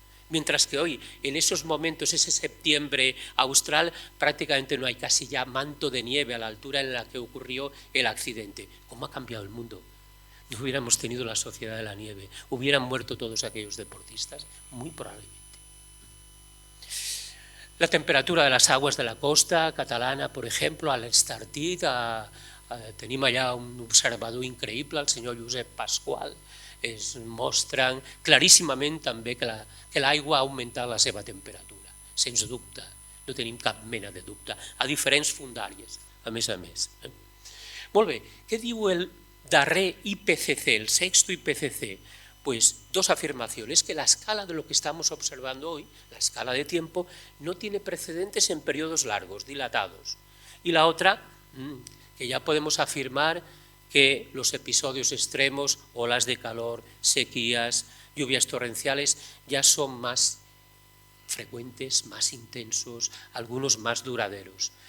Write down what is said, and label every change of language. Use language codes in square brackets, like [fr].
[es] Mientras que hoy, en esos momentos, ese septiembre austral, prácticamente no hay casi ya manto de nieve a la altura en la que ocurrió el accidente. ¿Cómo ha cambiado el mundo? No hubiéramos tenido la Sociedad de la Nieve, hubieran muerto todos aquellos deportistas, muy probablemente. La temperatura de las aguas de la costa catalana, por ejemplo, [ca] a l'Estartit, tenim allà un observador increïble, el senyor Josep Pasqual, es mostren claríssimament també que l'aigua ha augmentat la seva temperatura, sens dubte, no tenim cap mena de dubte, a diferents fundàries, a més. Molt bé, què diu el darrer IPCC, el sexto IPCC? [es] Pues dos afirmaciones, que la escala de lo que estamos observando hoy, la escala de tiempo, no tiene precedentes en periodos largos, dilatados. Y la otra, que ya podemos afirmar que los episodios extremos, olas de calor, sequías, lluvias torrenciales, ya son más frecuentes, más intensos, algunos más duraderos.